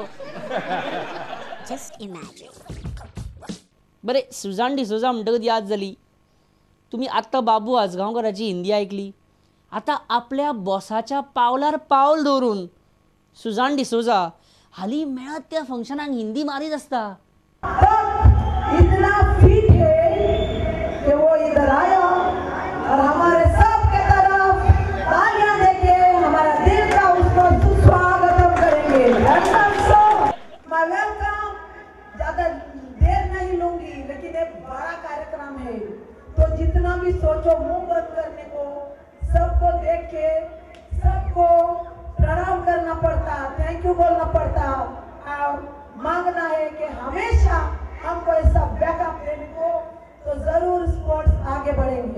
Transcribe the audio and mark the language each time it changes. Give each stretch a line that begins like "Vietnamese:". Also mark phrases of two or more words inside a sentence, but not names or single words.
English: Just imagine.
Konkani: बरे सुझान डिसोजा म्हणटकच याद जाली, तुम्ही आत्ता बाबू आजगावकराची हिंदी ऐकली, आता आपल्या बॉसाच्या पावलार पावल दवरून सुझान डिसोजा हाली मेळत त्या फंक्शनाक हिंदी मारीत असता।
Hindi: इतना फिट है कि वो इधर आया और हमारे सबके तरफ तालियां देके हमारा दिल का उसको सुस्वागतम करेंगे। मैं वेलकम, ज्यादा देर नहीं लूंगी, लेकिन एक बड़ा कार्यक्रम है, तो जितना भी सोचो मुंह बंद करने को, सबको देख के सबको प्रणाम करना पड़ता,
English: thank you
Hindi: बोलना पड़ता और मांगना है कि हमेशा हमको ऐसा बैकअप देने को, तो जरूर स्पोर्ट्स आगे बढ़ेंगे।